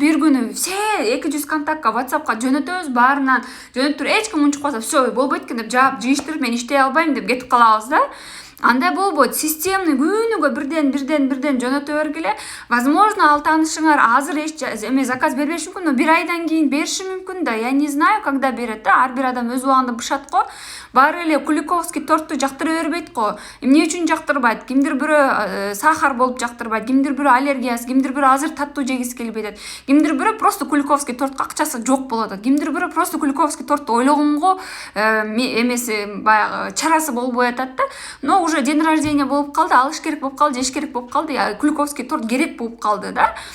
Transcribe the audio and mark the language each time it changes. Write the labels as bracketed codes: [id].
[ky] Бир күнү все 200 контактка WhatsAppка жөнөтөбүз, баарынан жөнөтүп эч ким унчукпаса, все болбойт экен деп жаап жыйыштырып, мен иштей албайм деп кетип калабыз да. Андай болбойт. Системный күнүгө бирден жөнөтө бергиле. Возможно, ал таанышыңар азыр эме заказ бербеши мүмкүн, но бир айдан кийин бериши мүмкүн да. [ru] Я не знаю, когда берет да. [ky] Ар бир адам өз убагында бышат го. Баары эле Куликовский торту жактыра бербейт го. Эмне үчүн жактырбайт? Кимдир бирөө сахар болуп жактырбайт, кимдир бирөө аллергиясы, кимдир бирөө азыр таттуу жегиси келбей атат. Кимдир бирөө просто Куликовский тортко акчасы жок болуп атат. Кимдир бирөө просто Куликовский торту ойлогонго эмеси баягы чарасы болбой атат да. [ru] Но уже день рождения [ky] болуп калды, алыш керек болуп калды, жеш керек болуп калды, Куликовский торт керек болуп калды да.